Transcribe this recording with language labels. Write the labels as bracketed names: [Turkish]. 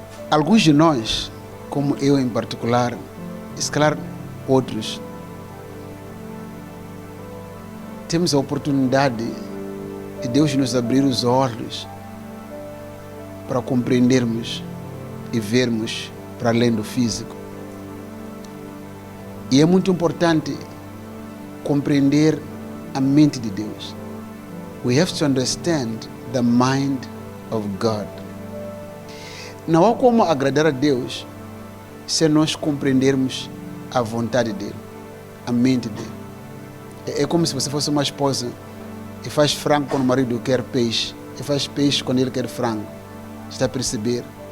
[Portuguese] Alguns de nós, como eu em particular, e se calhar outros, temos a oportunidade de Deus nos abrir os olhos para compreendermos e vermos para além do físico. E é muito importante compreender a mente de Deus. [English] We have to understand the mind of God. [Portuguese] Não há como agradar a Deus se nós compreendermos a vontade dele, a mente dele. É como se você fosse uma esposa e faz frango quando o marido quer peixe, e faz peixe quando ele quer frango. Está a perceber?